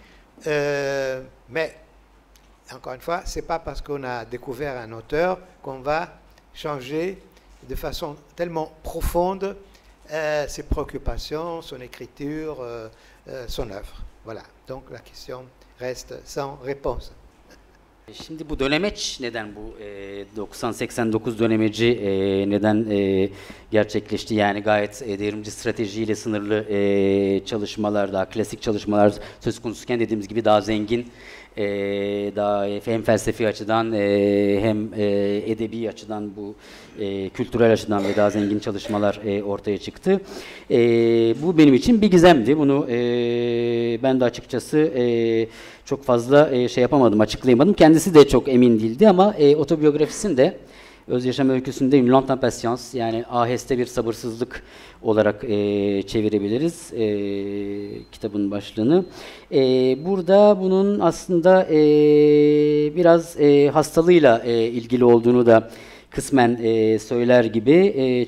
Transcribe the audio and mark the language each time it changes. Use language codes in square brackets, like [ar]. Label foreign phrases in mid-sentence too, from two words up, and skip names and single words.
[fr] Mais, encore une fois, ce n'est pas parce qu'on a découvert un auteur qu'on va changer de façon tellement profonde ses préoccupations, son écriture, son œuvre. Voilà, donc la question reste sans réponse. [tr] Şimdi bu dönemeç neden bu 90-89 dönemeci neden gerçekleşti? Yani gayet devrimci stratejiyle sınırlı çalışmalar, daha klasik çalışmalar söz konusuyken dediğimiz gibi daha zengin, daha hem felsefi açıdan hem edebi açıdan bu kültürel açıdan ve daha zengin çalışmalar ortaya çıktı. Bu benim için bir gizemdi. Bunu ben de açıkçası çok fazla şey yapamadım, açıklayamadım. Kendisi de çok emin değildi ama otobiyografisinde, öz yaşam öyküsünde Une lente impatience, yani aheste bir sabırsızlık olarak çevirebiliriz kitabın başlığını. Burada bunun aslında biraz hastalığıyla ilgili olduğunu da kısmen söyler gibi.